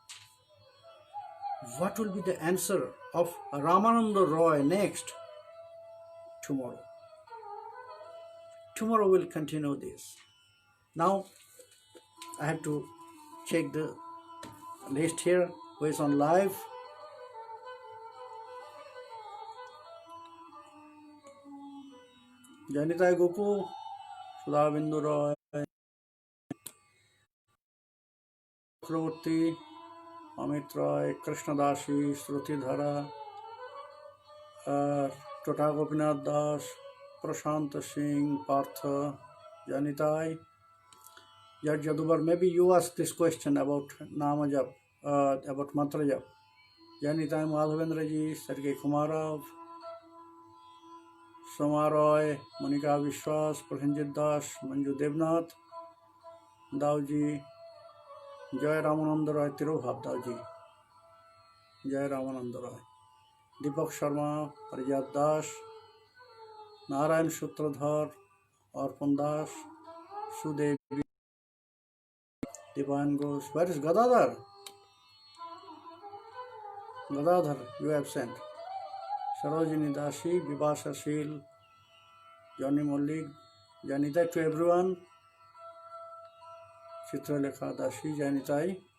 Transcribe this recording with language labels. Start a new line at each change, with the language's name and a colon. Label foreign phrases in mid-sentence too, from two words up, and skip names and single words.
English: What will be the answer of Ramananda Roy next? Tomorrow. Tomorrow we'll continue this. Now, I have to check the list here, who is on live. Janitai Goku, Sudhavindu Roy, Chakravarti, Amit Roy, Krishnadashi, Shrutidhara, Tota Gopinath Das, Prashant Singh, Partha, Janitai, Judge Jadubar. Maybe you asked this question about Namajap, about Mantra Jap. Janitai Madhavendra Ji, Sergey Kumarov, Soma Roy, Monika Vishwas, Prasenjit Das, Manju Devnath, Dauji, Jai Ramananda Roy, Tirobhav Dauji, Jai Ramananda Roy, Deepak Sharma, Parijat Das, Narayan Sutradhar, Arpan Das, Sudevi, Dipan Ghosh. Where is Gadadhar? Gadadhar, you have sent. Sarojini Dashi, Vibhasa Shil, Johnny Mollik, Janitai to everyone. Chitralekha Dashi, Janitai.